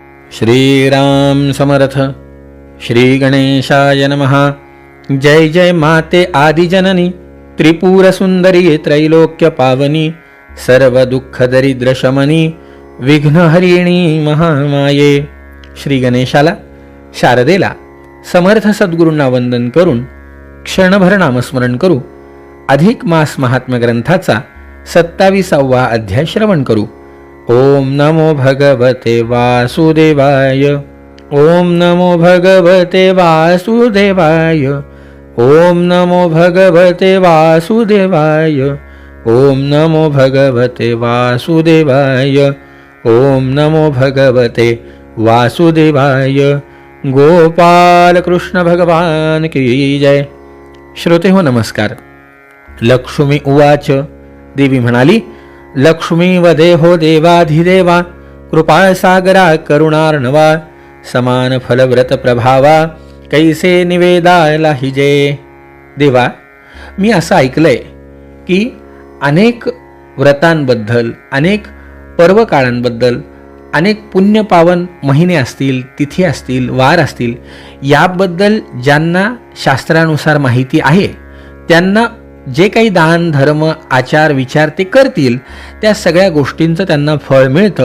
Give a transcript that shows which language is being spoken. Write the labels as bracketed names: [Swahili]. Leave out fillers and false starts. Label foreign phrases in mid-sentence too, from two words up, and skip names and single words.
[Sanskrit] श्रीराम समर्थ. श्री गणेशाय नमः. [Marathi] जय जय माते आदिजननी, त्रिपुर सुंदरी त्रैलोक्य पावनी, सर्व दुःख दरिद्र शमनी, विघ्नहरिणी महामाये. श्री गणेशाला, शारदेला, समर्थ सद्गुरूंना वंदन करून क्षणभर नामस्मरण करू. अधिक मास महात्म्य ग्रंथाचा 27वा अध्याय श्रवण करू. [Sanskrit] ओम नमो भगवते वासुदेवाय. ओम नमो भगवते वासुदेवाय. ओम नमो भगवते वासुदेवाय. ओम नमो भगवते वासुदेवाय. ओम नमो भगवते वासुदेवाय. [Hindi] गोपाल कृष्ण भगवान की जय. [Marathi] श्रोते हो नमस्कार. [Sanskrit] लक्ष्मी उवाच. [Marathi] देवी म्हणाली, लक्ष्मी वदेहो देवाधिदेवा, कृपा सागरा करुणार्णवा, समान फलव्रत प्रभावा, कैसे निवेदायला हिजे. देवा, मी असं ऐकलंय की अनेक व्रतांबद्दल, अनेक पर्वकाळांबद्दल, अनेक पुण्यपावन महिने असतील, तिथी असतील, वार असतील, याबद्दल ज्यांना शास्त्रानुसार माहिती आहे त्यांना जे काही दान धर्म आचार विचार ते करतील त्या सगळ्या गोष्टींचं त्यांना फळ मिळतं.